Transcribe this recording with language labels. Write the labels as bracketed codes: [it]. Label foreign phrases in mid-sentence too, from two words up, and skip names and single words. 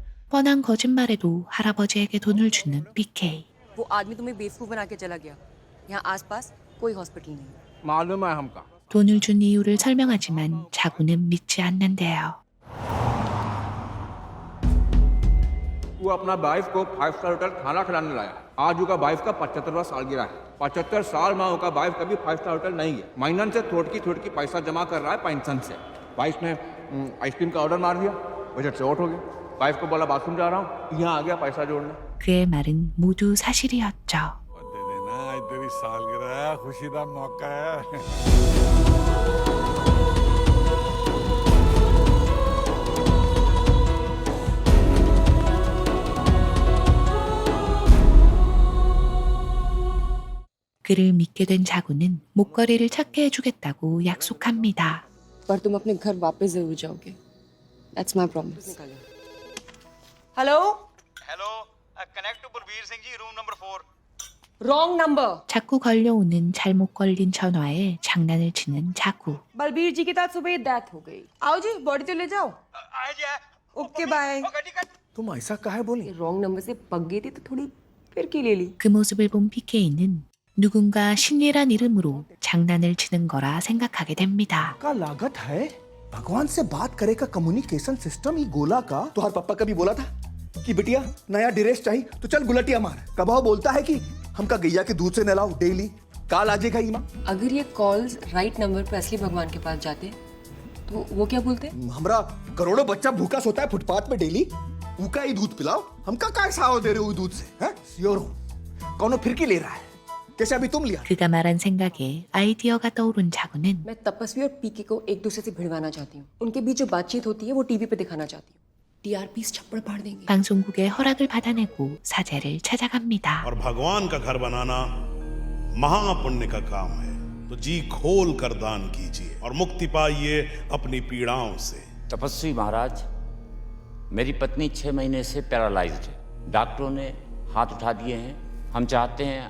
[ko] 뻔한 거짓말에도 할아버지에게 돈을 주는 BK. [hi] वो आदमी तुम्हें बेवकूफ बना के चला गया। यहाँ आसपास कोई हॉस्पिटल नहीं है। मालूम है हमका। [ko] 돈을 준 이유를 설명하지만 자구는 믿지 않는데요. [hi] वो अपना वाइफ को 5 [en] star hotel [hi] खाना खिलाने लाया। आज उसका वाइफ का 75वां सालगिरह है। 75 साल में उसका वाइफ कभी 5 [en] star hotel [hi] नहीं गया। महीनन से थोड़की पैसा जमा कर रहा है पेंशन से। वाइफ ने आइसक्रीम का ऑर्डर मार दिया, बजट से आउट हो गया। वाइफ को बोला बाथरूम जा रहा हूँ, यहाँ आ गया पैसा जोड़ने। [ko] 그의 말은 모두 사실이었죠. [hi] दे देना, आज तेरी सालगिरह है, खुशी का मौका है। [ko] 그를 믿게 된 자구는 목걸이를 찾게 해주겠다고 약속합니다. [hi] पर तुम अपने घर वापस जरूर जाओगे। [en] That's my promise. [hi] हेलो [en] Hello, connect to बलबीर सिंह जी, room number 4. Wrong number. [ko] 자꾸 걸려오는 잘못 걸린 전화에 장난을 치는 자구. [hi] बलबीर जी के साथ सुबह डेथ हो गई। आओ जी, बॉडी तो ले जाओ। [en] okay bye. [hi] तुम ऐसा काहे बोली? रॉन्ग नंबर से पक गई थी तो थोड़ी फिरकी ले ली। [ko] 그 모습을 본 PK는 누군가 신이란 이름으로 장난을 치는 거라 생각하게 됩니다. [hi] का लागत है भगवान से बात करे का [en] communication system [hi] ही गोला का। तुम्हारे पापा कभी बोला था कि बिटिया नया ड्रेस चाहिए तो चल गुलटिया मार। कबाव बोलता है कि हमका गैया के दूध से नहलाओ डेली, काल आजेगा ही माँ। अगर ये कॉल्स [en] right number [hi] पर असली भगवान के पास जाते तो वो क्या बोलते? हमरा करोड़ों बच्चा भूखा सोता है फुटपाथ पे डेली, उनका ही दूध पिलाओ। हमका काय साव दे रहे हो दूध से? हैं? श्योर हो कौनो फिरकी ले रहा है? कैसे अभी तुम लिया? [ko] 그가 말한 생각에 아이디어가 떠오른 자구는 [hi] मैं तपस्वी और पीके को एक दूसरे से भिड़वाना चाहती हूँ। उनके बीच जो बातचीत होती है वो टीवी पे दिखाना चाहती हूँ। टीआरपीस छप्पड़ फाड़ देंगे। [ko] 방송국의 허락을 받아내고 사제를 찾아갑니다. [hi] और भगवान का घर बनाना महापुण्य का काम है, तो जी खोल कर दान कीजिए और मुक्ति पाइए अपनी पीड़ाओं से। तपस्वी महाराज, मेरी पत्नी 6 महीने से पैरालाइज्ड है। डॉक्टरों ने हाथ उठा दिए हैं। हम चाहते हैं।